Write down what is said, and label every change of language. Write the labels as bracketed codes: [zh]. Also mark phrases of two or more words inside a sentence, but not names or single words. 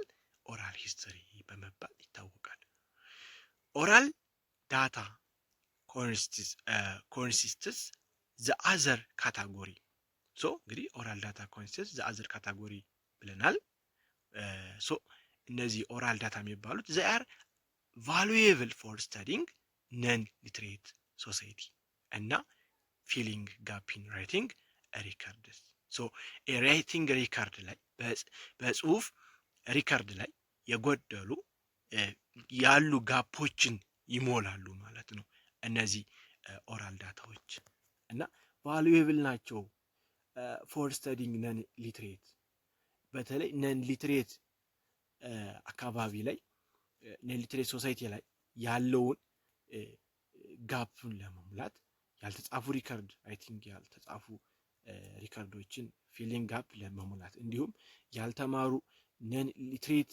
[en] oral history [am] በመባል ይታወቃል። [en] oral data consists the other category። እንግዲህ oral data consists the other category ብለናል። [am] እነዚህ ኦራል ዳታ የሚባሉት [en] they are valuable for studying non-literate society [am] እና [en] filling gap in writing records። writing record [am] ላይ በጽሁፍ ሪከርድ ላይ የጎደሉ ያሉ ጋፖችን ይሞላሉ ማለት ነው እነዚህ [en] oral dataዎች [am] እና valuable ናቸው [en] for studying non-literate። [am] በተለይ non-literate አካባቢ ላይ non-literate ሶሳይቲ ላይ ያለውን ጋፕን ለመሙላት ያልተጻፉ ሪከርድ ያልተጻፉ ሪከርዶችን [en] filling gap [am] ለመሙላት እንዲሁም ያልተማሩ ነን ሊትሬት